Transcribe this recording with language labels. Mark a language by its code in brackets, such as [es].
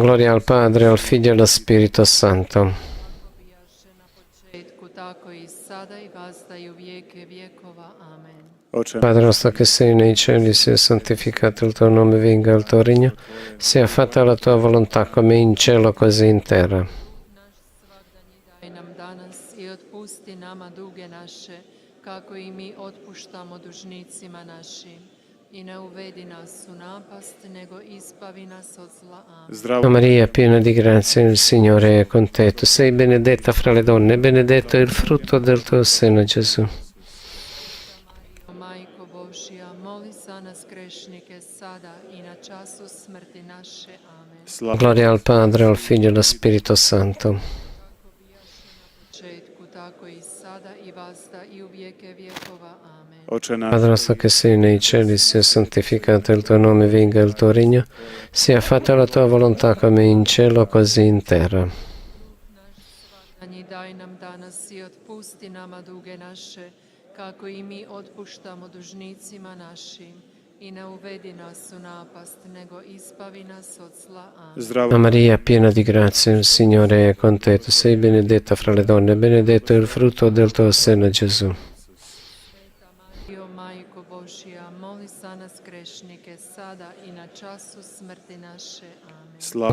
[it] Gloria al Padre, al Figlio e allo Spirito Santo. [hr] Bijaše na početku, tako i sada i vazda i u vijeke vjekova. Amen. [it] Padre nostro che sei nei cieli, sia santificato il tuo nome, venga il tuo regno, sia fatta la tua volontà come in cielo così in terra. [hr] Naš svakdanji daj nam danas i otpusti nama duge naše, kako i mi otpuštamo dužnicima našim. I ne uvedi nas u napast, nego ispavi nas od zla. Amen. [it] Maria, piena di grazia, il Signore è con te. Tu sei benedetta fra le donne, benedetto è il frutto del tuo seno, Gesù. [hr] Majko Božja, moli za nas grešnike, sada i na času smrti naše. Amen. [it] Gloria al Padre, al Figlio e allo Spirito Santo. [hr] Početku, tako i sada i vazda i u vijeke vjekova. Amen. [it] Padre nostro che sei nei cieli, sia santificato il tuo nome, venga il tuo regno, sia fatta la tua volontà come in cielo così in terra. [hr] Svakdanji daj nam danas i otpusti nama duge naše, kako i mi otpuštamo dužnicima našim. I ne uvedi nas u napast, nego ispavi nas od zla. Amen. [it] Maria, piena di grazia, il Signore è con te. Tu sei benedetta fra le donne, benedetto è il frutto del tuo seno, Gesù. [hr] Mario, Majko Božja, moli za nas grešnike, sada i na času smrti naše. Amen.